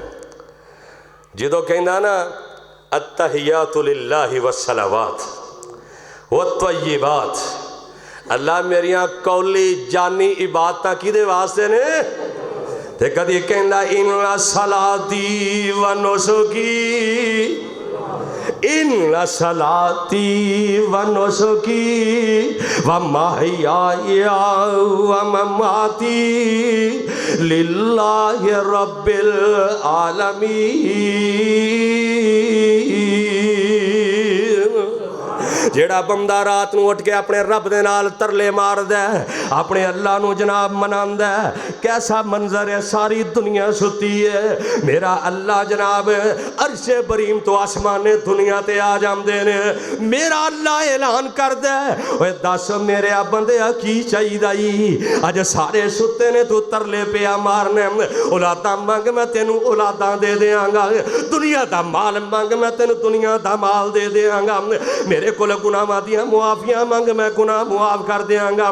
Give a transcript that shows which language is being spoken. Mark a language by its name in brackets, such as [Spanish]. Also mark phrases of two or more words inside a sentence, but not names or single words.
[Punjabi] جو کہنا نا [Arabic] التحيات لله والصلوات والطيبات, [Punjabi] اللہ میریاں قولی جانی عبادت کدے واسطے نے. تے کدی کہندا [Arabic] إن صلاتي ونسكي، إن صلاتي ونسكي ومحياي ومماتي لله رب العالمين. [Punjabi] جیہڑا بندہ رات نوں اٹھ کے اپنے رب دے نال ترلے ماردا ہے، اپنے اللہ نوں جناب مناندا ہے، کیسا منظر ہے، ساری دنیا ستی ہے، میرا اللہ جناب عرشِ بریں توں آسمانِ دنیا تے آ جاندے نے، میرا اللہ اعلان کردا ہے اوئے دس میرے بندے کی چاہیدا، اج سارے ستے نے توں ترلے پیا مارنا ایں، اولاداں منگ میں تینوں اولاداں دے دیاں گا، دنیا دا مال منگ میں تینوں دنیا دا مال دے دیاں گا، میرے کو گناہاں دیاں معافیاں منگ میں گناہ معاف کر دیاں گا.